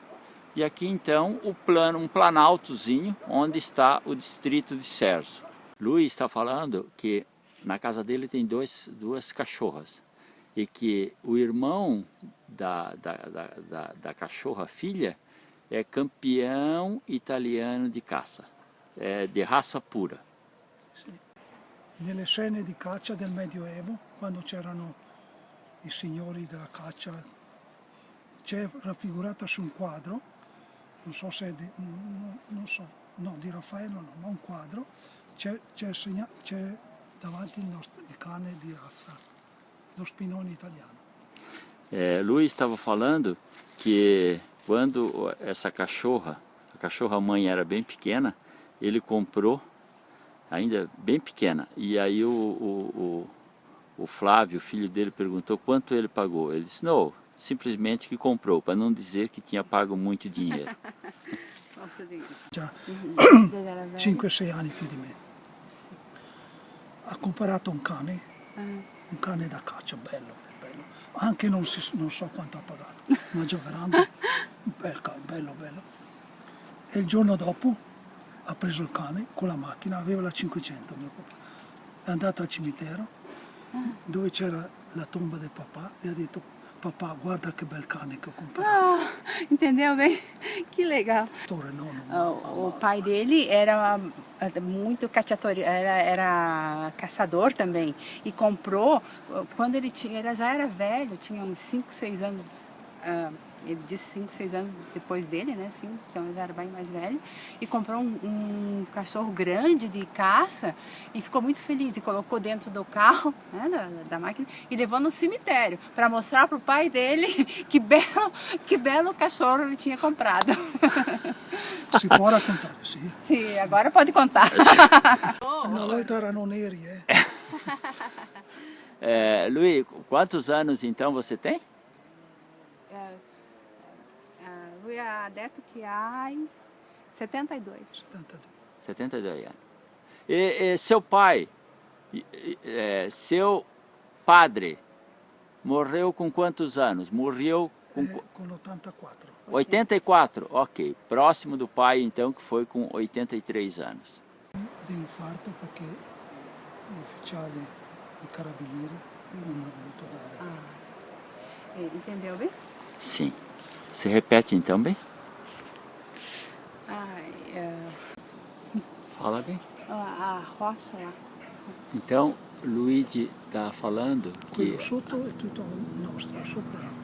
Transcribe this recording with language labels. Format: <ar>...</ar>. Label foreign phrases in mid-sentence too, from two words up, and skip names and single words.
<pt>E aqui então um planaltozinho onde está o distrito de Cerzo. Luiz está falando que na casa dele tem duas cachorras e que o irmão da cachorra filha é campeão italiano de caça, de raça pura.</pt> <it>Sì. Nelle scene di caccia del Medioevo, quando c'erano i signori della caccia, c'è raffigurata su un quadro, non so se di Raffaello no, ma un quadro, c'è davanti il cane di razza, lo Spinone italiano.</it> <pt>Luiz estava falando que quando essa cachorra, a cachorra mãe era bem pequena, ele comprou, ainda bem pequena, e aí o Flávio, o filho dele, perguntou quanto ele pagou. Ele disse, não, simplesmente que comprou, para não dizer que tinha pago muito dinheiro.</pt> <it>Già 5-6 anni più di me. Ha comprato un cane da caccia, bello. Anche non so quanto ha pagato, ma già grande, bello. E il giorno dopo ha preso il cane con la macchina, aveva la 500 mio papà. È andato al cimitero dove c'era la tomba del papà e ha detto, papà, guarda che bel cane che ho comprato.</it> <pt>Entendeu bem? Que legal. No. O pai dele era muito caçador, era caçador também. E comprou, quando ele já era velho, tinha uns 5, 6 anos ele disse 5, 6 anos depois dele, né? Assim, então ele já era bem mais velho. E comprou um cachorro grande de caça e ficou muito feliz. E colocou dentro do carro, né, da máquina, e levou no cemitério para mostrar para o pai dele que belo cachorro ele tinha comprado.</pt> <it>Si può raccontare, sì.</it> <pt>Sim, agora pode contar.</pt> <it>Una volta erano neri,</it> <pt>Luiz, quantos anos então você tem?</pt> <it>Lui ha detto che hai 72.</it> <pt>72 anos. E seu pai, seu padre, morreu com quantos anos? Morreu com</pt> <it>Con 84.</it> <pt>84, ok. Próximo do pai, então, que foi com 83 anos.</pt> <it>Di infarto perché l'ufficiale dei carabinieri non ha voluto dare.</it> <pt>Entendeu bem? Sim. Você repete então bem? Fala bem. A rocha lá. Então, Luigi está falando</pt> <it>Quello sotto è tutto nostro, sopra no.</it>